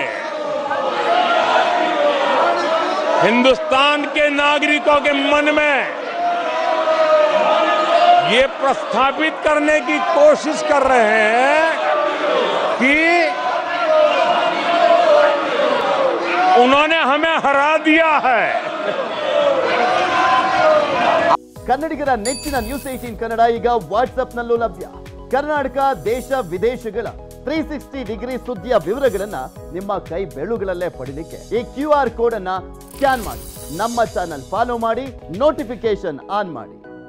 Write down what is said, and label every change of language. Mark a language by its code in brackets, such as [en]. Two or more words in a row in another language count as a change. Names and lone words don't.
[hi] हिंदुस्तान के नागरिकों के मन में ये प्रस्थापित करने की कोशिश कर रहे हैं कि उन्होंने हमें हरा दिया है। [kn] ಕನ್ನಡಿಗರ ನೆಚ್ಚಿನ ನ್ಯೂಸ್ 18 ಕನ್ನಡ ಈಗ ವಾಟ್ಸ್ಆಪ್ನಲ್ಲೂ ಲಭ್ಯ. ಕರ್ನಾಟಕ ದೇಶ ವಿದೇಶಗಳ 360 ಡಿಗ್ರಿ ಸುದ್ದಿಯ ವಿವರಗಳನ್ನ ನಿಮ್ಮ ಕೈ ಬೆರಳುಗಳಲ್ಲೇ ಪಡಿಲಿಕ್ಕೆ ಈ [en] QR code [kn] ಅನ್ನ ಸ್ಕ್ಯಾನ್ ಮಾಡಿ ನಮ್ಮ [en] channel follow [kn] ಮಾಡಿ, [en] notification on [kn] ಮಾಡಿ.